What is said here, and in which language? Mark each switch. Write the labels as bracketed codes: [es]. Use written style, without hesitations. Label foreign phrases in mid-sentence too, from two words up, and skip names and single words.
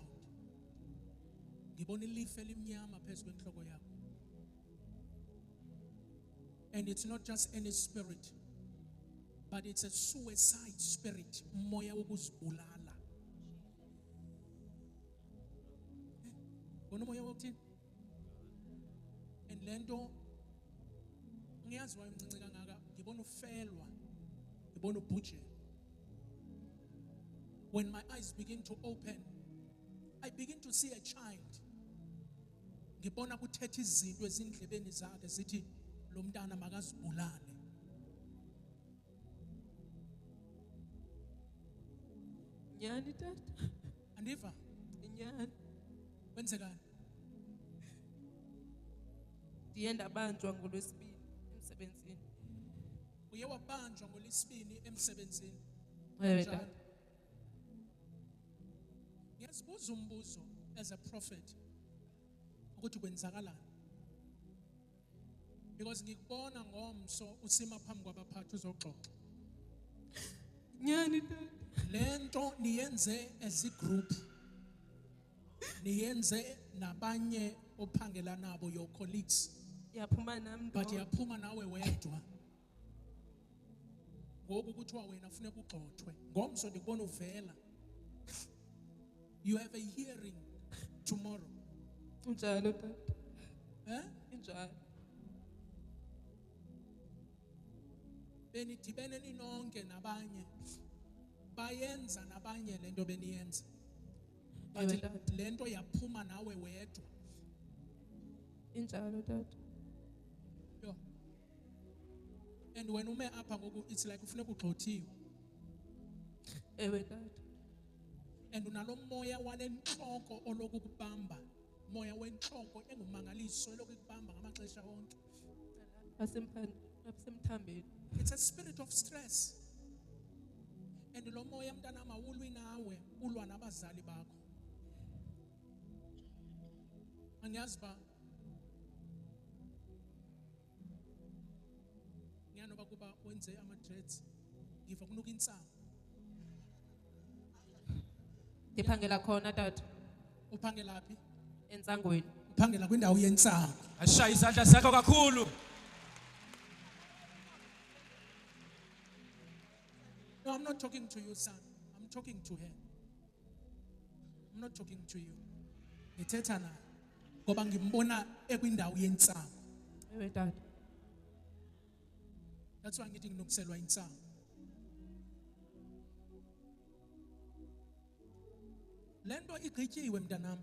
[zu] Ngibona ilifa elimnyama phezu kwenhloko yakho. [en] And it's not just any spirit, but it's a suicide spirit, [xh] moya wokuzibulala. Bona moya wokuthini? [zu] And lento ngiyazi wayemncinci kangaka, ngibona ufelwa, ngibona ubhujela. [en] When my eyes begin to open, I begin to see a child. [zu] Ngibona kuthetha izinto ezindlebeni zakhe zithi lo mntana makazibulale. [xh] Nyani tata. Andiva? Nyani. Kwenzekani? Ndiye ndabanjwa ngolwesibini emsebenzini. Uye wabanjwa ngolwesibini emsebenzini. Tata. [zu] Ngiyazibuza umbuzo [en] as a prophet [zu] ukuthi kwenzakalani. Because ngikubona ngomso usima phambi kwabaphathi uzoxoxa. [xh] Nyani tata. Lento niyenze [en] as a group. [xh] Niyenze nabanye ophangela nabo, [en] your colleagues. [xh] Yaphuma nami But yaphuma nawe wedwa. Ngoku kuthiwa wena funeka ugxothwe. Ngomso ndikubona uvela. [en] You have a hearing tomorrow. [xh] Njalo tata. Njalo. Benidibene ninonke nabanye. Bayenza nabanye lento beniyenza. But lento yaphuma nawe wedwa. Njalo tata. Yo. [en] And when [xh] ume apha ngoku [en] it's like [xh] ufuneka ugxothiwe. Tata. And unalo moya walenhloko olokukubamba. Moya wenhloko engumangaliso elokukubamba ngamaxesha onke. Asemthambeni. [en] It's a spirit of stress. [xh] And lo moya mntana mawulwi nawe, ulwa nabazali bakho. Angiyazi ba ngiyanoba kuba wenze ama-dreads, ngiva kunuka insango. Ndiphangela khona tata. Uphangela phi? Entsangweni. Uphangela kwindawo yensango. Ashaya izandla zakho kakhulu. [en] No, I'm not talking to you, son. I'm talking to her. I'm not talking to you. [xh] Ngithetha naye ngoba ngimbona ekwindawo yensango. Tata. [en] That's why [xh] ngithi nginokuselwa insango. Lento igqityiwe mntanami.